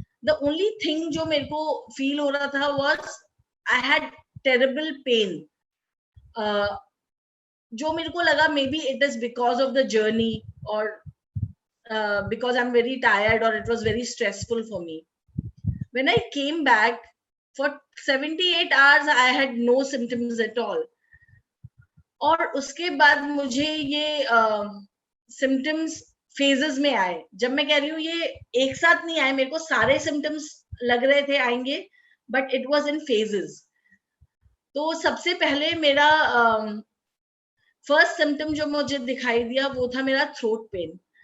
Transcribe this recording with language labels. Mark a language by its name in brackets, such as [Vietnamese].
[English] the only thing [Hindi] जो मेरे को फील हो रहा था [English] was I had terrible pain, [Hindi] जो मेरे को लगा [English] Maybe it is because of the journey, और because I'm very tired, or it was very stressful for me. When I came back, for 78 hours I had no symptoms at all. [Hindi] और उसके बाद मुझे ये symptoms phases में आए. जब मैं कह रही हूँ ये एक साथ नहीं आए, मेरे को सारे symptoms लग रहे थे आएंगे, [English] but it was in phases. [Hindi] तो सबसे पहले मेरा फर्स्ट सिम्टम जो मुझे दिखाई दिया वो था मेरा थ्रोट पेन.